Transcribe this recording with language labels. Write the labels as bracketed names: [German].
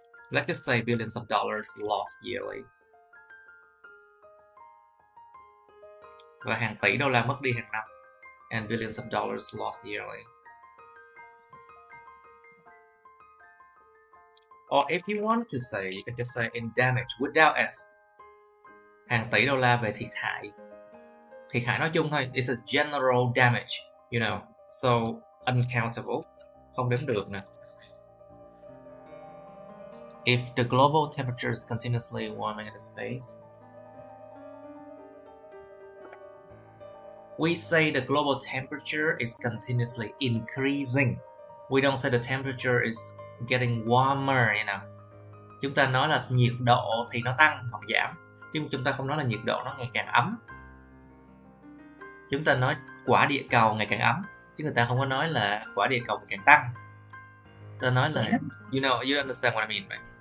[English] Let's just say billions of dollars lost yearly. [Vietnamese] và hàng tỷ đô la mất đi hàng năm. [English] And billions of dollars lost yearly. Or if you want to say, you can just say in damage without s. [Vietnamese] Hàng tỷ đô la về thiệt hại. Thiệt hại nói chung thôi. [English] It's a general damage, you know. So, uncountable. [Vietnamese] Không đếm được nè. [English] If the global temperature is continuously warming in space, we say the global temperature is continuously increasing. We don't say the temperature is getting warmer, you know. [Vietnamese] Chúng ta nói là nhiệt độ thì nó tăng hoặc giảm, chứ chúng ta không nói là nhiệt độ nó ngày càng ấm. Chúng ta nói quả địa cầu ngày càng ấm, chứ người ta không có nói là quả địa cầu ngày càng tăng. Ta nói là, [English] you know, you understand what I mean, right?